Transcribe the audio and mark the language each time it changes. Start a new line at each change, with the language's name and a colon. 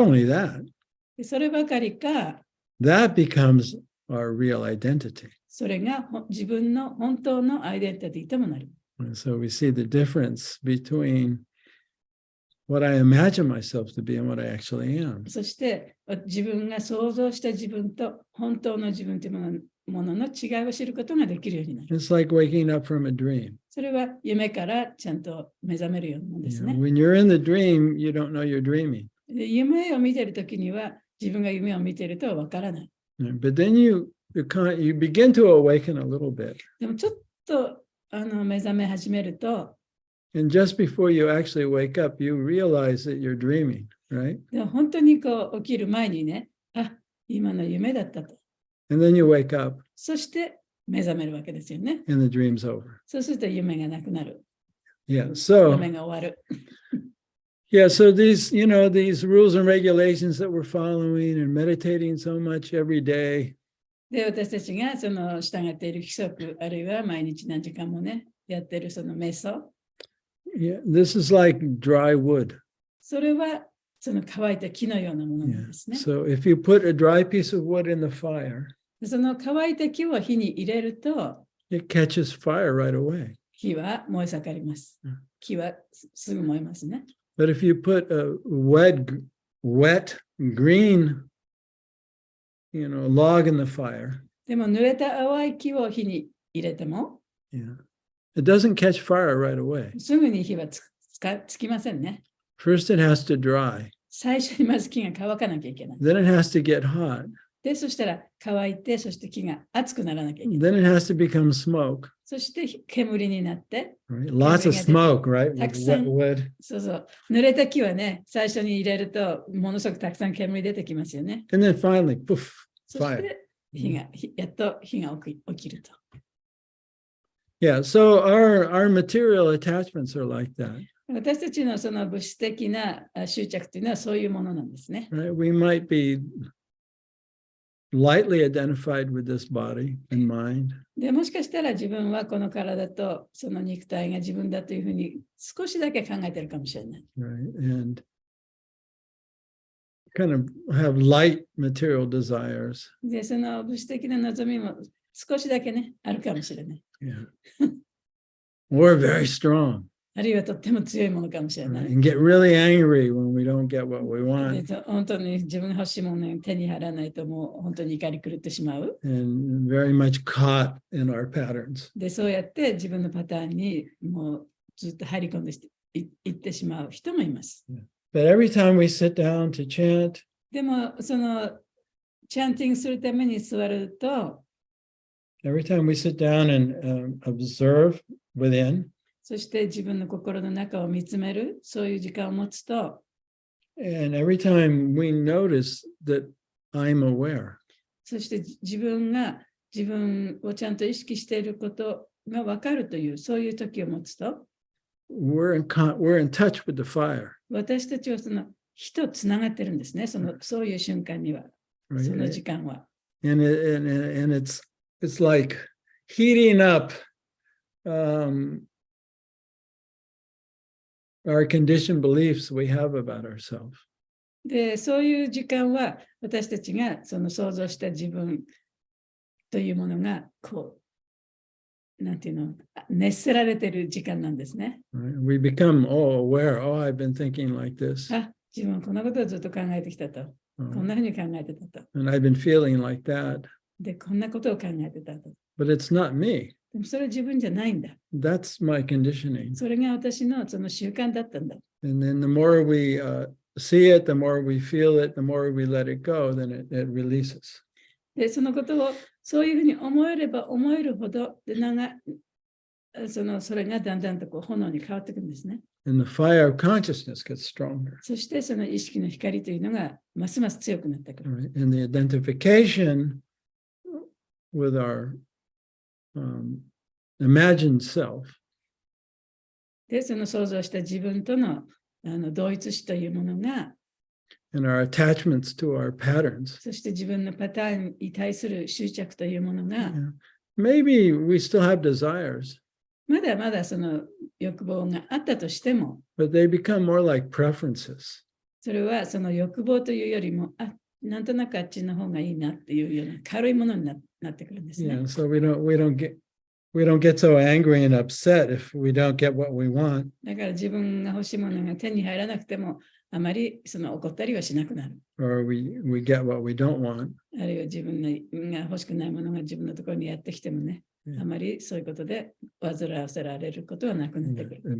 English: not only that,
Japanese: で、そればかりか、
English: that becomes our real identity.
Japanese: それが自分の本当のアイデンティティともなる。
English: And so we see the difference between what I imagine myself to be and what I actually am.
Japanese: そして自分が想像した自分と本当の自分というものの違いを知ることができるようになる。
English: It's like waking up from a dream.
Japanese: それは夢からちゃんと目覚めるようなものですね。
English: When you're in the dream, you don't know you're dreaming.
Japanese: で、夢を見ているときには自分が夢を見ているとはわからない。
English: But then you begin to awaken a little bit.
Japanese: でもちょっと目覚め始めると、
English: And just before you actually wake up, you realize that you're dreaming, right?
Japanese: でも本当にこう起きる前にね、あ、今の夢だったと。
English: And then you wake up
Japanese: そして目覚めるわけですよね。
English: and the dream's over.
Japanese: そうすると夢がなくなる。
English: Yeah. So
Japanese: 夢が終わる。
English: these rules and regulations that we're following and meditating so much every day.
Japanese: で、私たちがその従っている規則、あるいは毎日何時間もね、やっているその瞑想。
English: Yeah, this is like dry wood.
Japanese: それはその乾いた木のようなものなんですね。
English: So if you put a dry piece of wood in the fire,
Japanese: でその乾いた木を火に入れると、
English: it catches fire right away.
Japanese: 火は燃え盛ります。木はすぐ燃えますね。
English: But if you put a wet green, log in the fire,
Japanese: でも濡れた淡い木を火に入れても、
English: it doesn't catch fire right away.
Japanese: すぐに火はつきませんね。
English: First, it has to dry.
Japanese: 最初にまず木が乾かなきゃいけない。
English: Then it has to get hot.
Japanese: で、そしたら乾いて、そして木が熱くならなきゃいけない。
English: Then it has to become smoke.
Japanese: そして煙になって、
English: Right? Lots of smoke, right? With
Japanese: たくさん
English: wet wood.
Japanese: そうそう。濡れた木はね、最初に入れると、ものすごくたくさん煙出てきますよね。
English: And then finally, poof,
Japanese: そし
English: fire.
Japanese: てやっと火が起きると。
English: Yeah, so our material attachments are like that.
Japanese: 私たちのその物質的な執着というのはそういうものなんですね。
English: Right? We might be lightly identified with this body and mind.
Japanese: で、もしかしたら自分はこの体とその肉体が自分だというふうに少しだけ考えてるかもしれない。
English: Right? And kind of have light material desires.
Japanese: で、その物質的な望みも少しだけね、あるかもしれない。
English: Yeah. Or very strong.
Japanese: あるいはとっても強いものかもしれな
English: Right? And get really angry when we don't get what we
Japanese: で
English: want.
Japanese: 本当に自分が欲しいものを手に入らないともう本当に怒り狂ってしまう。
English: And very much caught in our patterns.
Japanese: で、そうやって自分のパターンにもうずっと入り込んでいってしまう人もいます。
English: But every time we sit down to chant,
Japanese: でも、そのチャンティングするために座ると、
English: every time we sit down and observe within,
Japanese: そして自分の心の中を見つめる、そういう時間を持つと、
English: and every time we notice that I'm aware,
Japanese: そして自分が自分をちゃんと意識していることが分かるという、そういう時を持つと、
English: we're in touch with the fire.
Japanese: 私たちはその火とつながってるんですね、そういう瞬間には、
English: Right?
Japanese: その時間は。
English: And it's like heating up our conditioned beliefs we have about ourselves.
Japanese: で、そういう時間は私たちがその想像した自分というものがこう、なんていうの、熱せられている時間なんですね。
English: Right? We become aware. Oh, I've been thinking like this.
Japanese: あ、自分はこんなことをずっと考えてきたと。こんなふうに考えてたと。
English: And I've been feeling like that.
Japanese: で、こんなことを考えてたと。
English: But it's not me.
Japanese: でもそれは自分じゃないんだ。
English: That's my conditioning.
Japanese: それが私のその習慣だったんだ。
English: And then the more we see it, the more we feel it, the more we let it go, then it releases.
Japanese: で、そのことをそういうふうに思えれば思えるほどでそれがだんだんとこう炎に変わっていくんですね。
English: And the fire of consciousness gets stronger.
Japanese: そしてその意識の光というのがますます強くなってくる。
English: Right? And the identification with our imagined self
Japanese: で、その想像した自分との同一視というものが、
English: and our attachments to our patterns.
Japanese: そして自分のパターンに対する執着というものが、
English: Yeah. Maybe we still have desires,
Japanese: まだまだその欲望があったとしても、
English: but they become more like preferences.
Japanese: それはその欲望というよりも、なんとなくあっちの方がいいなっていうような軽いものになってくるんですね。
English: Yeah, so we don't get so angry and upset if we don't get what we want.
Japanese: だから自分が欲しいものが手に入らなくても、あまりその怒ったりはしなくなる。
English: Or we get what we don't want.
Japanese: あるいは自分が欲しくないものが自分のところにやってきてもね、あまりそういうことで煩わせられることはなくなってくる。